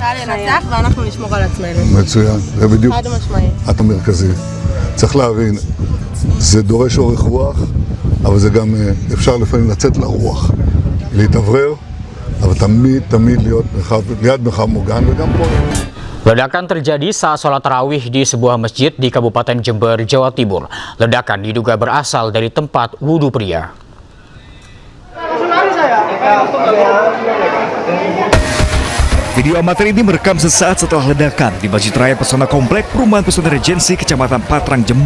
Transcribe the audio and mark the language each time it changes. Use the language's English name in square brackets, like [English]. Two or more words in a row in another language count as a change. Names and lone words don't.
[Hebrew] צה"ל ינצח ואנחנו נשמור על עצמנו. מצוין, זה בדיוק חד משמעי. המרכזי. צריך להבין, זה דורש אורך רוח, אבל זה גם אפשר לפעמים לצאת לרוח, להתאוורר, אבל תמיד להיות ליד מרחב מוגן וגם פה. [Indonesian] Ledakan terjadi saat sholat tarawih di sebuah masjid di Kabupaten Jember, Jawa Timur. Ledakan diduga berasal dari tempat wudhu pria. Video amatir ini merekam sesaat setelah ledakan di Masjid Raya Pesona Komplek Perumahan Pesona Regensi, Kecamatan Patrang, Jember.